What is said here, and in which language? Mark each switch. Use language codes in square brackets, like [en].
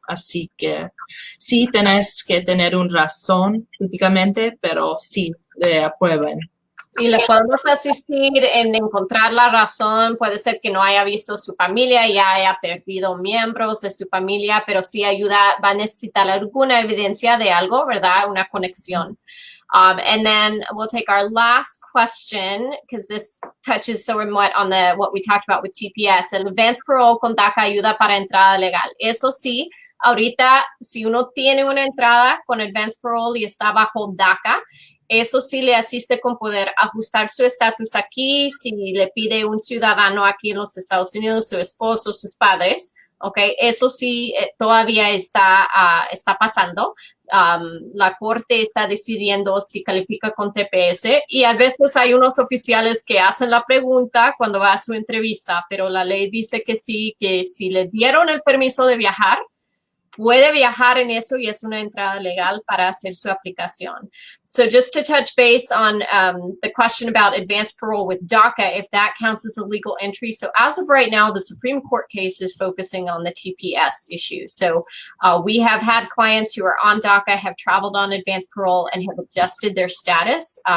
[es] Así que sí tenés que tener una razón típicamente, pero sí le aprueben. Y le podemos asistir en encontrar la razón. Puede ser que no haya visto su familia, ya haya perdido miembros de su familia, pero sí ayuda, va a necesitar alguna evidencia de algo, ¿verdad? Una conexión. [en] And then we'll take our last question, because this touches somewhat on what we talked about with TPS. [es] El advance parole con DACA ayuda para entrada legal. Eso sí, ahorita, si uno tiene una entrada con advance parole y está bajo DACA, eso sí le asiste con poder ajustar su estatus aquí, si le pide un ciudadano aquí en los Estados Unidos, su esposo, sus padres, ¿ok? Eso sí todavía está pasando. La corte está decidiendo si califica con TPS y a veces hay unos oficiales que hacen la pregunta cuando va a su entrevista, pero la ley dice que sí, que si le dieron el permiso de viajar, puede viajar en eso y es una entrada legal para hacer su aplicación. [en] So just to touch base on the question about advanced parole with DACA, if that counts as a legal entry. So as of right now, the Supreme Court case is focusing on the TPS issue. So we have had clients who are on DACA, have traveled on advanced parole, and have adjusted their status.